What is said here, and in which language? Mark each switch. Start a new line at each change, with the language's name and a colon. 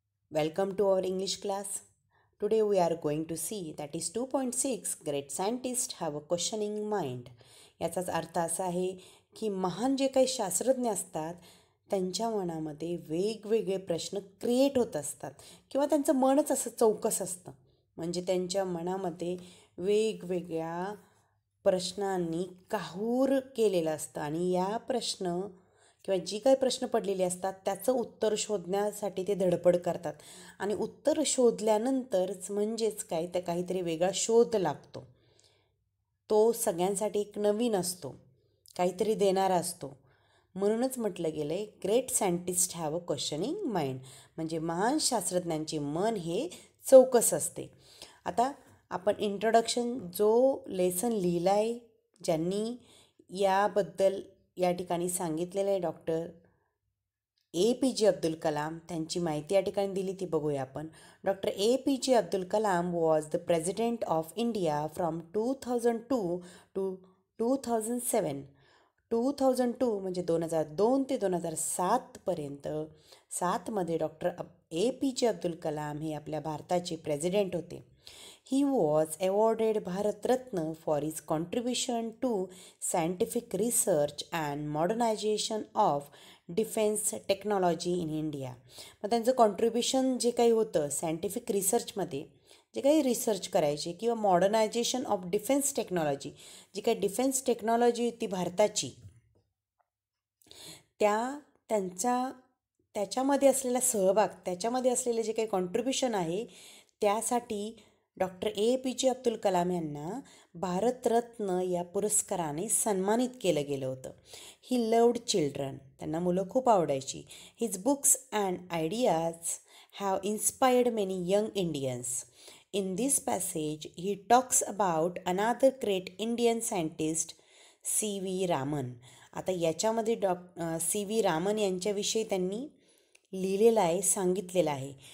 English: Welcome to our English class. Today we are going to see that is 2.6 Great Scientists have a questioning mind.
Marathi: याचाच अर्थ असा आहे की महान जे काही शास्त्रज्ञ असतात त्यांच्या मनामध्ये वेगवेगळे प्रश्न क्रिएट होत असतात किंवा त्यांचं मनच असं चौकस असतं. म्हणजे त्यांच्या मनामध्ये वेगवेगळ्या प्रश्नांनी काहूर केलेलं असतं आणि या प्रश्न किंवा जी काही प्रश्न पडलेले असतात त्याचं उत्तर शोधण्यासाठी ते धडपड करतात आणि उत्तर शोधल्यानंतरच म्हणजेच काय तर काहीतरी वेगळा शोध लागतो. तो सगळ्यांसाठी एक नवीन असतो, काहीतरी देणारा असतो. म्हणूनच म्हटलं गेलं आहे
English: great scientist have a questioning mind,
Marathi: म्हणजे महान शास्त्रज्ञांचे मन हे चौकस असते. आता आपण इंट्रोडक्शन जो लेसन लिहिला आहे, ज्यांनी याबद्दल या ठिकाणी सांगितलेलं आहे डॉक्टर APJ अब्दुल कलाम, त्यांची माहिती या ठिकाणी दिली ती बघूया आपण.
English: Doctor APJ Abdul Kalam was the president of India from 2002 to 2007.
Marathi: 2002 म्हणजे 2002 ते 2007पर्यंत. सातमध्ये डॉक्टर APJ अब्दुल कलाम हे आपल्या भारताचे प्रेसिडेंट होते.
English: He was awarded Bharat Ratna for his contribution to scientific research and modernization of defence technology in India.
Marathi: मग त्यांचं कॉन्ट्रीब्युशन जे काही होतं सायंटिफिक रिसर्चमध्ये, जे काही रिसर्च करायचे किंवा मॉडर्नायझेशन ऑफ डिफेन्स टेक्नॉलॉजी, जी काही डिफेन्स टेक्नॉलॉजी होती भारताची, त्याच्यामध्ये असलेला सहभाग, त्याच्यामध्ये असलेले जे काही कॉन्ट्रीब्युशन आहे त्यासाठी डॉक्टर APJ अब्दुल कलाम यांना भारतरत्न या पुरस्काराने सन्मानित केलं गेलं होतं.
English: he loved children,
Marathi: त्यांना मुलं खूप आवडायची.
English: His books and ideas have inspired many young Indians. In this passage he talks about another great Indian scientist CV Raman.
Marathi: आता याच्यामध्ये CV रामन यांच्याविषयी त्यांनी लिहिलेलं आहे, सांगितलेलं आहे.